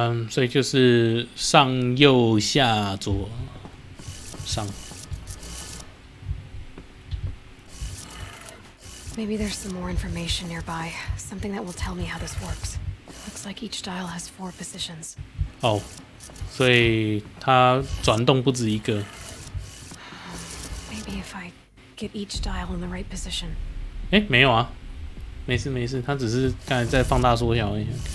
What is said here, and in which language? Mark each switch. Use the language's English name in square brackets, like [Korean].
[Chinese] 所以就是上右下左上。 [English] Maybe there's some more information nearby. Something that will tell me how this works. Looks like each dial has 4 positions. [Chinese] 哦，所以它转动不止一个。 [English] Maybe if I get each dial in the right position. [Chinese] 哎，没有啊，没事没事，它只是刚才在放大缩小一下。